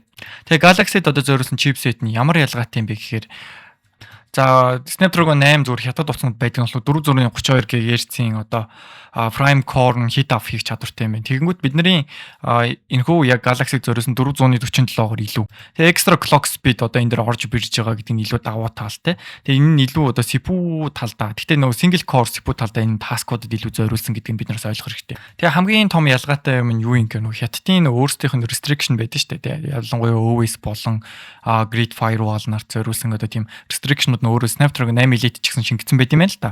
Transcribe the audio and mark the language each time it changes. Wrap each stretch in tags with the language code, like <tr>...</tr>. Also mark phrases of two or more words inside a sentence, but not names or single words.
<mn>Тэгээ Galaxy-д одоо зориулсан чипсет нь ямар ялгаатай юм бэ гэхээр за Snapdragon 8 зүгээр хятад утсанд байдаг нь бол 432 GHz-ийн одоо</mn> <en>Prime Core heat up</en> <mn>хийх чадвартай юм байна. Тэгэнгүүт бидний энэхүү яг Galaxy зориулсан 447-оор илүү. Тэгээ</mn> <en>extra clock speed</en> <mn>одоо энэ дээр орж бирж байгаа гэдэг нь илүү давуу талтай. Тэгээ энэ нь илүү одоо CPU талдаа. Гэхдээ нөгөө</mn> <en>single core CPU</en> <mn>талдаа энэ task-уудад илүү зориулсан гэдгийг бид нараас ойлгох хэрэгтэй. Тэгээ хамгийн том ялгаатай юм нь юу юм гэвэл хятадын өөрсдийнх нь restriction байдаг шүү дээ. Ялангуяа OS болон Grid Firewall нарт зориулсан одоо тийм restriction өөрөө Snapdragon 8 Elite ч гэсэн шингэсэн байт юм байна л да.</mn>